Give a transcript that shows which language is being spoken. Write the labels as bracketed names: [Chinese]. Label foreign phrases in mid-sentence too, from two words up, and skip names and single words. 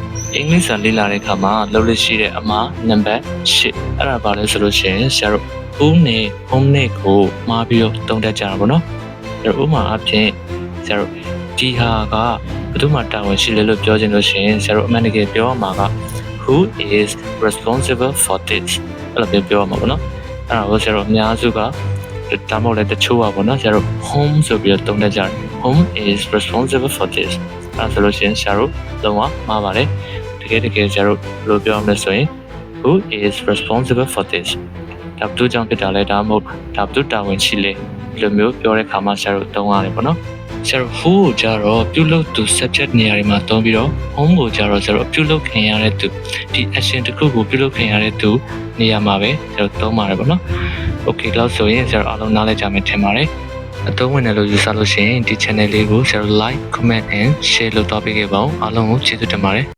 [Burmese] အင်္ဂလိပ်စာလေ့လာတဲ့အခါမှာလုပ်လို့ရှိတဲ့အမှားနံပါတ်8အဲ့ဒါပါလဲဆိုလို့ရှိရင်ဆရာတို့ who နဲ့ whom နဲ့ကိုမှားပြီးတော့သုံးတတ်ကြတာပေါ့နော်အဲ့တော့ဥပမာအဖြစ်ဆရာတို့ဒီဟာကဘယ်သူမှတာဝန်ရှိလဲလို့ပြော ချင်လို့ရှိရင်ဆရာတို့အမှန်တကယ်ပြောရမှာက [English] who is responsible for this [Burmese] အဲ့လိုပြောရမှာပေါ့နော်အဲ့ဒါကိုဆရာတို့အများစုကဒါမှမဟုတ်လည်းတချို့ပါပေါ့နော်ဆရာတို့ whom ဆိုပြီးတော့သုံးတတ်ကြ တယ် [English] whom is responsible for this [Burmese] အဲ့ဒါဆိုလို့ရှိရင်ဆရာတို့လုံးဝမှားပါတယ်တကယ်ဆရာတို့ဘယ်လိုပြောရမလဲဆိုရင် [English] who is responsible for this [Burmese] ဒါဘယ်သူကြောင့်ဖြစ်တာလဲဒါမှမဟုတ်ဒါဘယ်သူတာဝန်ရှိလဲဒီလိုမျိုးပြောတဲ့အခါမှာဆရာတို့သုံးရတယ်ပေါ့နော်ဆရာတို့ who ကိုကြတော့ပြုလုပ်သူ subject နေရာတွေမှာသုံးပြီးတော့ whom ကိုကြတော့ဆရာတို့ပြုလုပ်ခင်ရတဲ့သူဒီ action တစ်ခုကိုပြုလုပ်ခင်ရတဲ့သူနေရာမှာပဲဆရာတို့သုံးပါတယ်ပေါ့နော် okay လောက်ဆိုရင်ဆရာတို့အားလုံးနားလည်ကြမယ်ထင်ပါတယ်အသုံးဝင်တယ်လို့ယူဆလို့ရှိရင်ဒီ channel လေးကိုဆရာတို့ [English] like comment and share [Burmese] လုပ်တော့ပေးခဲ့ပါဦးအားလုံးကိုကျေးဇူးတင်ပါတယ်